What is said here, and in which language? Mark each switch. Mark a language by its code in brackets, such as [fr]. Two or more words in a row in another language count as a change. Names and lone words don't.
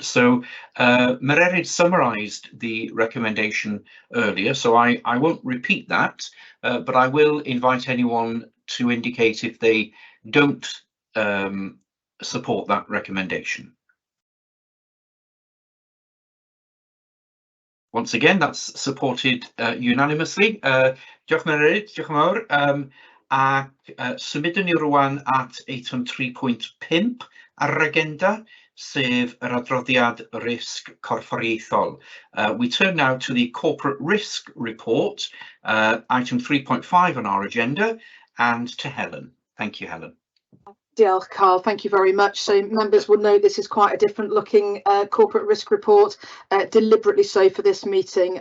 [en] So Meredith summarised the recommendation earlier, so I won't repeat that, but I will invite anyone to indicate if they don't support that recommendation. Once again, that's supported unanimously. [cy] Diolch Meredith, diolch yn fawr. Ac symudwn ni rwan at eitem 3.5 ar yr agenda, sef yr adroddiad risg corfforaethol. [en] We turn now to the corporate risk report, item 3.5 on our agenda, and to Helen. Thank you, Helen. Diolch, Carl. Thank you very much. So members will know this is quite a different looking corporate risk report, deliberately so for this meeting.